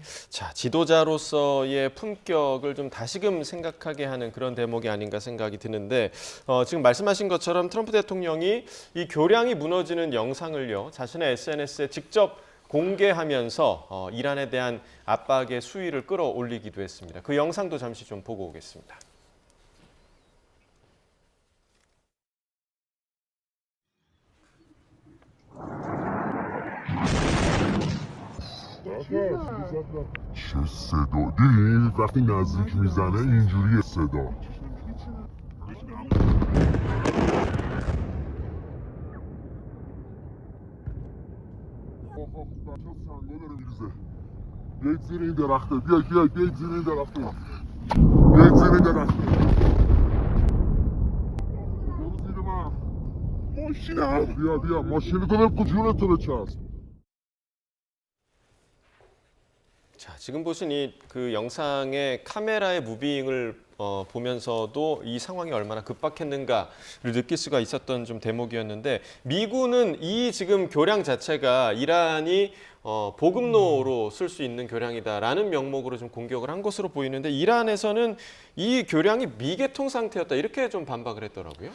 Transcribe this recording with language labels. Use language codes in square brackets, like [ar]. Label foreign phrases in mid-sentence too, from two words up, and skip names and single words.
[ko] 자, 지도자로서의 품격을 좀 다시금 생각하게 하는 그런 대목이 아닌가 생각이 드는데 지금 말씀하신 것처럼 트럼프 대통령이 이 교량이 무너지는 영상을요 자신의 SNS에 직접 공개하면서 이란에 대한 압박의 수위를 끌어올리기도 했습니다. 그 영상도 잠시 좀 보고 오겠습니다. [fa] چه صدا دیدین وقتی نزدیک میزنه اینجوریه صدا بچه سنگا داره میریزه بیایید زیر این درخته بیایید زیر این درخته بیایید زیر این درخته برو زیر من ماشینم بیا ماشینتو بپو جونتو بچسب [ko] 자, 지금 보신 이 그 영상의 카메라의 무빙을 보면서도 이 상황이 얼마나 급박했는가를 느낄 수가 있었던 좀 대목이었는데 미군은 이 지금 교량 자체가 이란이 보급로로 쓸 수 있는 교량이다라는 명목으로 좀 공격을 한 것으로 보이는데 이란에서는 이 교량이 미개통 상태였다 이렇게 좀 반박을 했더라고요.